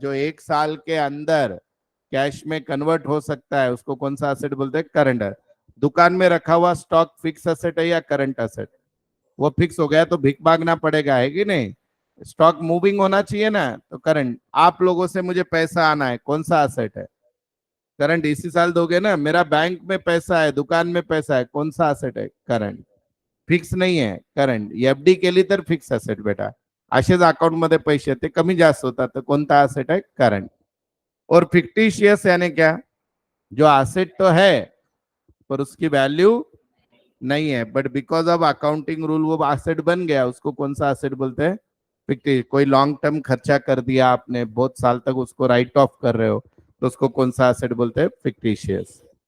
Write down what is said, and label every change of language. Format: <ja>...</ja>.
<hi>जो 1 साल के अंदर कैश में कन्वर्ट हो सकता है उसको कौन सा एसेट बोलते हैं? करंट है। दुकान में रखा हुआ स्टॉक फिक्स एसेट है या करंट एसेट? वो फिक्स हो गया तो भीख मांगना पड़ेगा, है कि नहीं? स्टॉक मूविंग होना चाहिए ना, तो करंट। आप लोगों से मुझे पैसा आना है, कौन सा असेट है? करंट। इसी साल दोगे ना। मेरा बैंक में पैसा है, दुकान में पैसा है, कौन सा असेट है?</hi> <mr>करंट। फिक्स नाही आहे करंट. एफडी केली तर फिक्स असेट बेटा. असेच अकाउंट मध्ये पैसे ते कमी जास्त होतात, तर कोणता असेट है?</mr> <en>Current.</en> <hi>और फिक्टिशियस यानी क्या? जो असेट तो है पर उसकी वैल्यू नहीं है,</hi> <en>but because of accounting rule</en> <hi>वो असेट बन गया, उसको कौन सा असेट बोलते हैं? फिक्टिश. कोई लॉन्ग टर्म खर्चा कर दिया आपने, बहुत साल तक उसको राइट ऑफ कर रहे हो, तो उसको कौन सा असेट बोलते हैं? फिक्टिशियस.</hi>